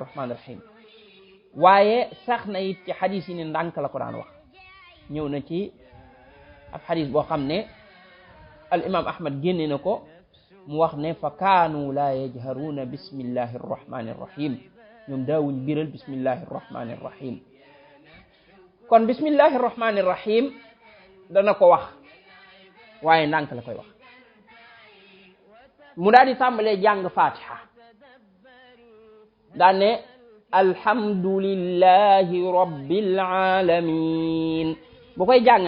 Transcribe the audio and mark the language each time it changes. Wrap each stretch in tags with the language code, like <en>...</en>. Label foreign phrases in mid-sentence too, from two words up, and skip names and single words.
<ar>الرحمن الرحيم</ar> <wo>waaye sax na it ci xadiis yi ne ndànk la ko daan wax ñëw na ci ab xadiis boo xam ne al imam ahmad génne na ko mu wax ne</wo> <ar>فكانوا لا يجهرون بسم الله الرحمن الرحيم</ar> <wo>ñoom daawuñ biral</wo> <ar>بسم الله الرحمن الرحيم</ar> <wo>kon</wo> <ar>بسم الله الرحمن الرحيم</ar> <wo>dana ko wax waaye ndànk la koy wax mu daal di tàmbalee jàng fatiha daan ne</wo> <ar>الحمد لله رب العالمين</ar> <wo>bu koy jàng</wo>